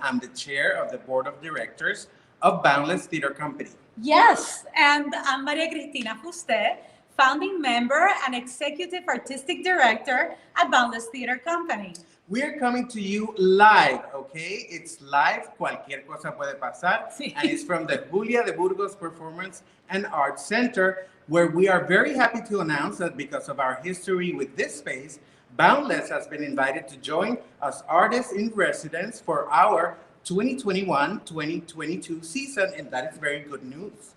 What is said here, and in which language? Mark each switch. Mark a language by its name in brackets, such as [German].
[English] I'm the chair of the board of directors of Boundless Theatre Company. Yes, and I'm Maria Cristina Fuste, founding member and executive artistic director at Boundless Theatre Company. We are coming to you live, okay? It's live, [Spanish] cualquier cosa puede pasar, Sí. [English] and it's from the Julia de Burgos Performance and Arts Center, where we are very happy to announce that because of our history with this space, Boundless has been invited to join as artists in residence for our 2021-2022 season, and that is very good news.